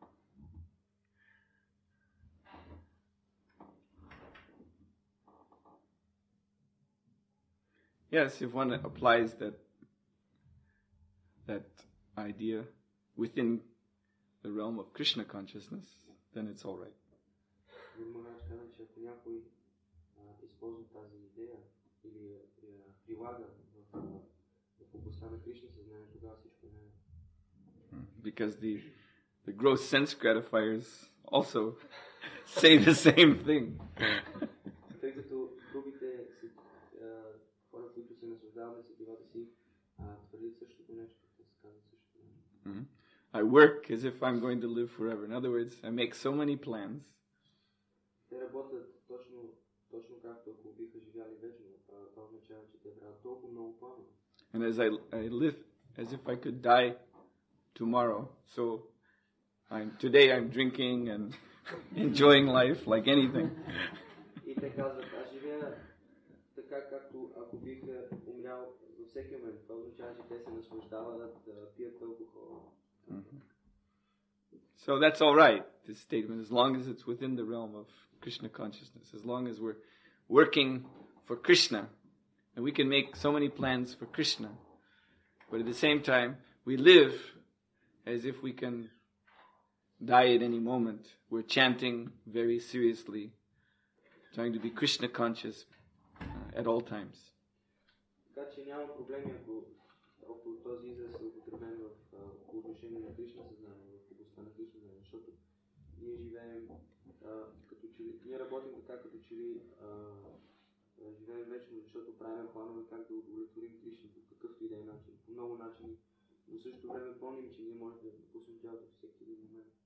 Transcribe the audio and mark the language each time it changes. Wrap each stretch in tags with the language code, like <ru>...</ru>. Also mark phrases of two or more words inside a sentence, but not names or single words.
<en>Yes, if one applies that idea within the realm of Krishna consciousness, then it's all right.</en> <bg>Гуру Махарадж каза, че ако някой използва тази идея или я прилага в областта на Кришна съзнание, тогава всичко е наред.</bg> <en>Because the gross sense gratifiers also say the same thing.</en> <bg>Тъй като другите хора, които се наслаждават на сетивата си, твърдят същото нещо, те се казват същото нещо.</bg> <en>I work as if I'm going to live forever. In other words, I make so many plans.</en> <bg>Те работят точно както ако биха живяли вечно. Това означава, че те правят толкова много планове.</bg> <en>And as I live as if I could die tomorrow. So today I'm drinking and enjoying life like anything.</en> <bg>И те казват, аз живея така както ако бих умрял във всеки момент. Това означава, че те се наслаждават да пият алкохол.</bg> <en>So that's all right, this statement, as long as it's within the realm of Krishna consciousness, as long as we're working for Krishna, and we can make so many plans for Krishna, but at the same time, we live as if we can die at any moment. We're chanting very seriously, trying to be Krishna conscious at all times.</en> <bg>Така че няма проблеми, ако този израз е употребен по отношение на Кришна съзнание, в областта на Кришна съзнание, защото ние живеем като че ли, ние работим така, като че ли живеем вечно, защото правим планове как да удовлетворим Кришна по какъвто и да е начин, по много начини, но в същото време помним, че ние можем да допуснем тялото всеки един момент.</bg>